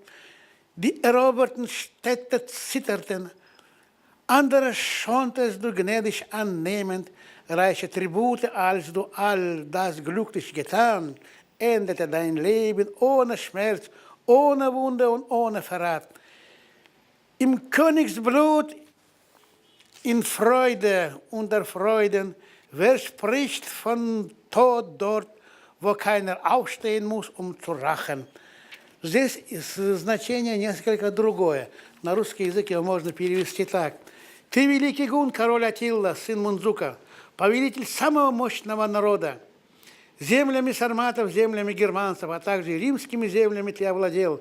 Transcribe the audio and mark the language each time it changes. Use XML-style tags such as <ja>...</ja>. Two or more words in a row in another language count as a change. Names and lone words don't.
<de>Die eroberten Städte zitterten, andere schontest du gnädig annehmend, reiche Tribute, als du all das glücklich getan, endete dein Leben ohne Schmerz, ohne Wunde und ohne Verrat. Im Königsblut, in Freude unter Freuden, wer spricht von Tod dort, wo keiner aufstehen muss, um zu rachen.</de> <ru>Здесь значение несколько другое. На русский язык его можно перевести так. Ты великий гун, король Аттила, сын Мунзука, повелитель самого мощного народа. Землями сарматов, землями германцев, а также римскими землями ты овладел.</ru>